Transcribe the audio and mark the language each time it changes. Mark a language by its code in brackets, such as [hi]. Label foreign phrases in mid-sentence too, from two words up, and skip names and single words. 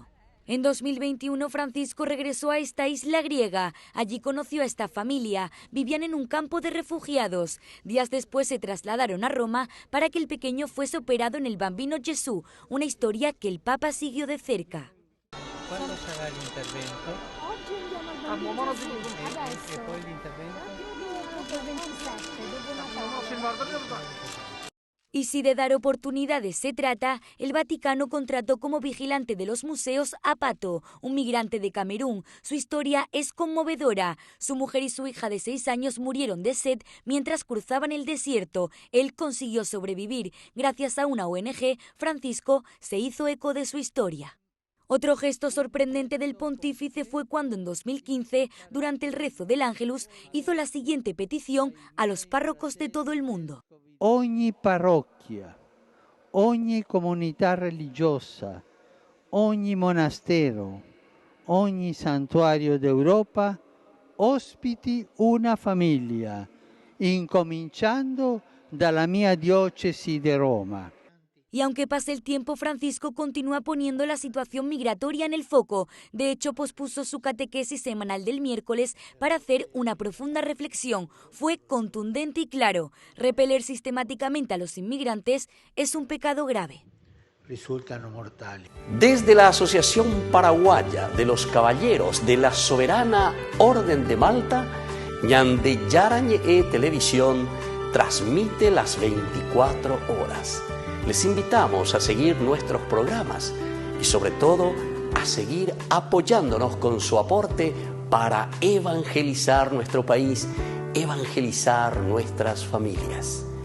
[es] En 2021, Francisco regresó a esta isla griega. Allí conoció a esta familia. Vivían en un campo de refugiados. Días después se trasladaron a Roma para que el pequeño fuese operado en el Bambino Gesù, una historia que el Papa siguió de cerca. ¿Cuándo será el intervento? [it] Oggi andiamo al bambino Gesù, adesso. E poi l'intervento? Credo il 27, dopo Natale. [es] Y si de dar oportunidades se trata, el Vaticano contrató como vigilante de los museos a Pato, un migrante de Camerún. Su historia es conmovedora. Su mujer y su hija de 6 años murieron de sed mientras cruzaban el desierto. Él consiguió sobrevivir. Gracias a una ONG, Francisco se hizo eco de su historia. Otro gesto sorprendente del pontífice fue cuando en 2015, durante el rezo del Ángelus, hizo la siguiente petición a los párrocos de todo el mundo. [it] Ogni parrocchia, ogni comunità religiosa, ogni monastero, ogni santuario d'Europa ospiti una famiglia, incominciando dalla mia diocesi di Roma. [es] Y aunque pase el tiempo, Francisco continúa poniendo la situación migratoria en el foco. De hecho, pospuso su catequesis semanal del miércoles para hacer una profunda reflexión. Fue contundente y claro. Repeler sistemáticamente a los inmigrantes es un pecado grave. [it] Risultano mortali. [es] Desde la Asociación Paraguaya de los Caballeros de la Soberana Orden de Malta, Ñande Yarañe Televisión transmite las 24 horas. Les invitamos a seguir nuestros programas y sobre todo a seguir apoyándonos con su aporte para evangelizar nuestro país, evangelizar nuestras familias.